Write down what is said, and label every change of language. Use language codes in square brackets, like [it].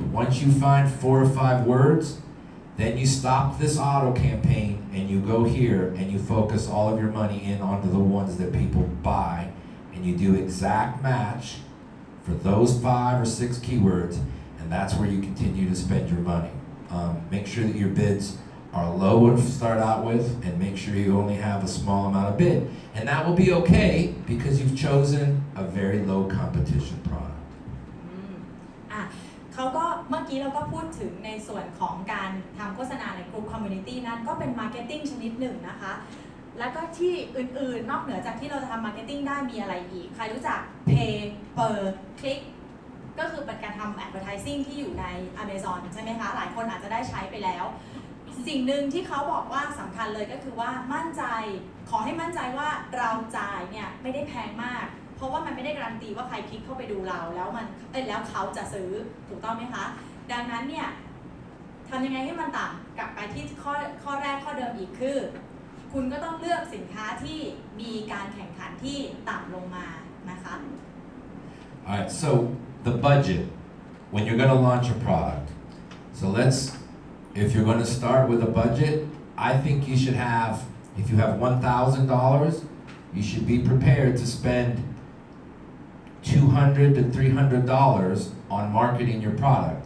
[en] Once you find 4 or 5 words, then you stop this auto campaign and you go here and you focus all of your money in onto the ones that people buy, and you do exact match for those 5 or 6 keywords, and that's where you continue to spend your money. Make sure that your bids are low to start out with, and make sure you only have a small amount of bid. And that will be okay because you've chosen a very low competition product. [th] อ่ะเขาก็เมื่อกี้เราก็พูดถึงในส่วนของการทำโฆษณาในกลุ่มคอมมูนิตี้นั้นก็เป็นมาร์เก็ตติ้งชนิดหนึ่งนะคะ แล้วก็ที่อื่นๆนอกเหนือจากที่เราจะทำมาร์เก็ตติ้งได้มีอะไรอีก ใครรู้จัก Pay per click ก็คือเป็นการทำ advertising ที่อยู่ใน Amazon ใช่ไหมคะ หลายคนอาจจะได้ใช้ไปแล้ว สิ่งหนึ่งที่เขาบอกว่าสำคัญเลยก็คือว่ามั่นใจขอให้มั่นใจว่าเราจ่ายเนี่ยไม่ได้แพงมาก เพราะว่ามันไม่ได้การันตีว่าใครคลิกเข้าไปดูเราแล้วแล้วเขาจะซื้อถูกต้องไหมคะดังนั้นเนี่ยทำยังไงให้มันต่ำกลับไปที่ข้อแรกข้อเดิมอีกคือ คุณก็ต้องเลือกสินค้าที่มีการแข่งขันที่ต่ำลงมานะคะ [en] Alright, so the budget when you're going to launch a product. So if you're going to start with a budget, I think you should have, if you have $1,000, you should be prepared to spend $200 to $300 on marketing your product.